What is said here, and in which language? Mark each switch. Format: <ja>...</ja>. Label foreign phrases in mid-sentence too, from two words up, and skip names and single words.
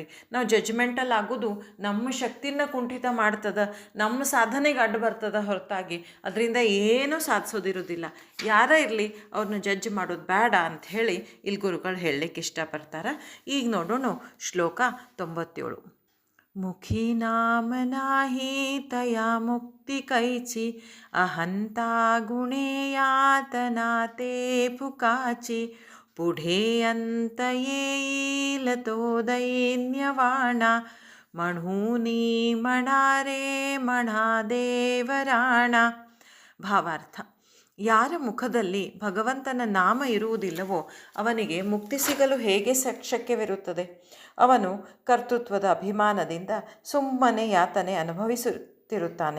<kn>ನಾವು ಜಡ್ಜ್ಮೆಂಟಲ್ಲಿ ಆಗೋದು ನಮ್ಮ ಶಕ್ತಿನ ಕುಂಠಿತ ಮಾಡ್ತದೆ, ನಮ್ಮ ಸಾಧನೆಗೆ ಅಡ್ಡು ಬರ್ತದೆ ಹೊರತಾಗಿ ಅದರಿಂದ ಏನೂ ಸಾಧಿಸೋದಿರೋದಿಲ್ಲ. ಯಾರೇ ಇರಲಿ ಅವ್ರನ್ನ ಜಡ್ಜ್ ಮಾಡೋದು ಬೇಡ ಅಂಥೇಳಿ ಇಲ್ಲಿ ಗುರುಗಳು ಹೇಳಲಿಕ್ಕೆ ಇಷ್ಟಪಡ್ತಾರೆ. ಈಗ ನೋಡೋಣ ಶ್ಲೋಕ 97.</kn> <mr>मुखी नाम नाही तया मुक्ती कैची, अहंता गुणे यातना ते फुकाची, पुढे अंत येईल तो दैन्यवाणा, म्हणूनी म्हणारे म्हणा ದೇವರಾಣ.</mr> <kn>ಭಾವಾರ್ಥ: ಯಾರ ಮುಖದಲ್ಲಿ ಭಗವಂತನ ನಾಮ ಇರುವುದಿಲ್ಲವೋ ಅವನಿಗೆ ಮುಕ್ತಿ ಸಿಗಲು ಹೇಗೆ ಶಕ್ಯವಿರುತ್ತದೆ? ಅವನು ಕರ್ತೃತ್ವದ ಅಭಿಮಾನದಿಂದ ಸುಮ್ಮನೆ ಯಾತನೆ ಅನುಭವಿಸುತ್ತಿರುತ್ತಾನೆ.</kn>